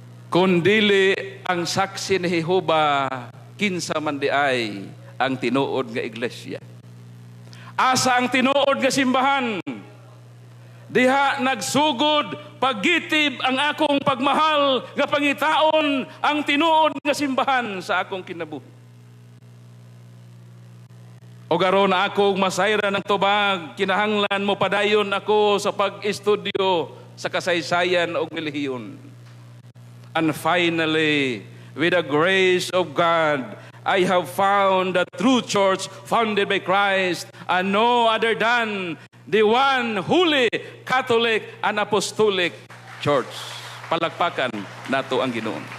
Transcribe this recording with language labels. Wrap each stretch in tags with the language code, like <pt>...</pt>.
<ceb>Kundili ang saksi ni Jehova kinsa man di ay ang tinuod nga iglesia. Asa ang tinuod nga simbahan? Diha nagsugod paggitib ang akong pagmahal nga pangitaon ang tinuod nga simbahan sa akong kinabuhi. O garon akong masayra ng tubag, kinahanglan mo padayon ako sa pag-estudyo sa kasaysayan o relihiyon.</ceb> <en>And finally, with the grace of God, I have found the true church founded by Christ and no other than the one holy, Catholic, and Apostolic Church.</en> <ceb>Palakpakan nato ang Ginoo.</ceb>